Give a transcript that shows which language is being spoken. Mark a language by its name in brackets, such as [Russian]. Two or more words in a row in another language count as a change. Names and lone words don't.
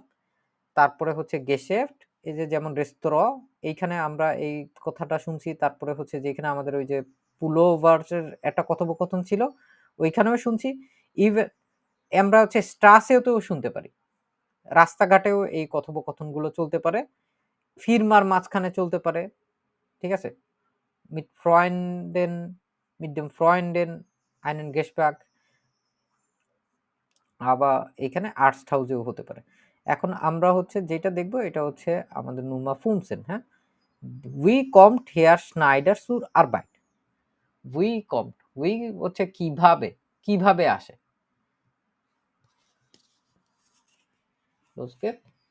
[Bangla] তারপরে হচ্ছে গেশেফট, এই যে যেমন রেস্তোরাঁ, এইখানে আমরা এই কথাটা শুনছি। তারপরে হচ্ছে যেখানে আমাদের ওই যে পুলোভার্সের একটা কথোপকথন ছিল, ওইখানেও শুনছি। ইভেন আমরা হচ্ছে স্ট্রাসেতেও শুনতে পারি। রাস্তাঘাটেও এই কথোপকথনগুলো চলতে পারে। ফিরমার মাঝখানে চলতে পারে। ঠিক আছে? [German] mit Freunden, mit dem Freunden einen Gespräch, [Bangla] আবার এখানে আর্টস হাউসেও হতে পারে। এখন আমরা হচ্ছে যেটা দেখব এটা হচ্ছে আমাদের [German] Nummer fünfzehn, [Bangla] হ্যাঁ? [German] Wie kommt Herr Schneider zur Arbeit. Wie kommt, [Bangla] উই হচ্ছে কিভাবে, কিভাবে আসে। [German] Los geht's.